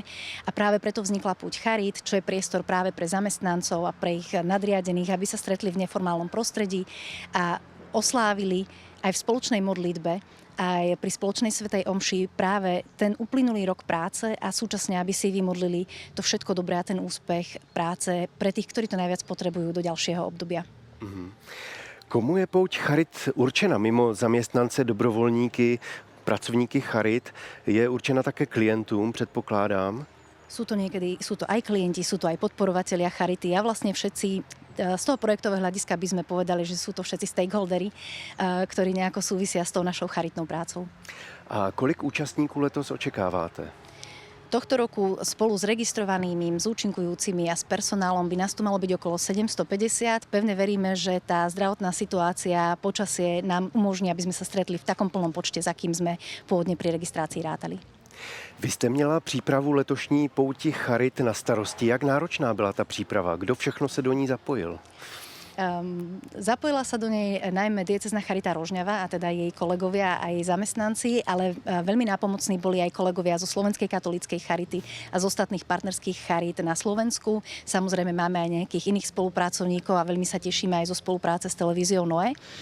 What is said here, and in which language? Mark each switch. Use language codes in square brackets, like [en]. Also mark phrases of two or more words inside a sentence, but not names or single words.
[sk] A práve preto vznikla Púť charít, čo je priestor práve pre zamestnancov a pre ich nadriadených, aby sa stretli v neformálnom prostredí a oslávili aj v spoločnej modlitbe, aj pri spoločnej svätej omši práve ten uplynulý rok práce a súčasne, aby si vymodlili to všetko dobré a ten úspech práce pre tých, ktorí to najviac potrebujú do ďalšieho obdobia. [cs] Komu je Pouť charit určena mimo zaměstnance, dobrovolníky, pracovníky charit? Je určena také klientům, předpokládám? [sk] Sú to aj klienti, sú to aj podporovatelia charity a vlastne všetci z toho projektového hľadiska by sme povedali, že sú to všetci stakeholdery, ktorí nejako súvisia s tou našou charitnou prácou. [cs] A kolik účastníků letos očekáváte? [sk] Tohto roku spolu s registrovanými, s účinkujúcimi a s personálom by nás tu malo byť okolo 750. Pevne veríme, že tá zdravotná situácia, počasie nám umožní, aby sme sa stretli v takom plnom počte, za kým sme pôvodne pri registrácii rátali. [cs] Vy jste měla přípravu letošní Pouti charit na starosti. Jak náročná byla ta příprava? Kdo všechno se do ní zapojil? [sk] Zapojila sa do nej najmä diecézna charita Rožňava, a teda jej kolegovia a jej zamestnanci, ale veľmi nápomocní boli aj kolegovia zo Slovenskej katolíckej charity a z ostatných partnerských charít na Slovensku. Samozrejme máme aj nejakých iných spolupracovníkov a veľmi sa tešíme aj zo spolupráce s televíziou Noe.